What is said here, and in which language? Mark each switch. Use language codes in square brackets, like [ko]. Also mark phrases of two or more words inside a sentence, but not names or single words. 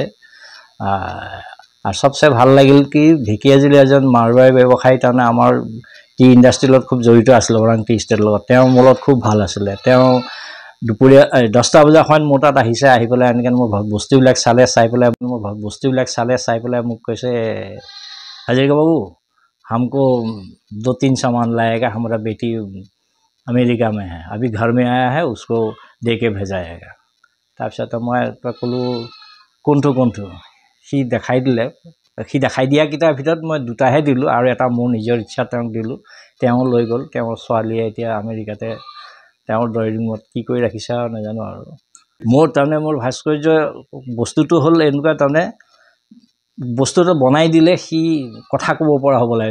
[as] আৰু চবচে ভাল লাগিল কি ঢেকীয়াজুলি এজন মাৰোৱাৰী ব্যৱসায়ী তাৰমানে আমাৰ টি ইণ্ডাষ্ট্ৰীৰ লগত খুব জড়িত আছিলে ওৰাং টি ষ্টেটৰ লগত তেওঁ মোৰ লগত খুব ভাল আছিলে তেওঁ দুপৰীয়া 10টা বজাৰ সময়ত মোৰ তাত আহিছে আহি পেলাই এনেকৈ মোৰ বস্তুবিলাক চালে চাই পেলাই মোক কৈছে হাজৰিকা বাবু [hi] हमको 2-3 सामान लाएगा हमारा बेटी अमेरिका में है अभी घर में आया है उसको दे के भेजा जाएगा [as] তাৰপিছত মই ক'লোঁ কোনটো সি দেখাই দিলে সি দেখাই দিয়া কিটাৰ ভিতৰত মই দুটাহে দিলোঁ আৰু এটা মোৰ নিজৰ ইচ্ছা তেওঁক দিলোঁ তেওঁ লৈ গ'ল তেওঁৰ ছোৱালীয়ে এতিয়া আমেৰিকাতে তেওঁৰ ড্ৰয়িং ৰুমত কি কৰি ৰাখিছে আৰু নাজানো আৰু মোৰ ভাস্কৰ্য বস্তুটো হ'ল এনেকুৱা তাৰমানে বস্তুটো বনাই দিলে সি কথা ক'ব পৰা হ'ব লাগে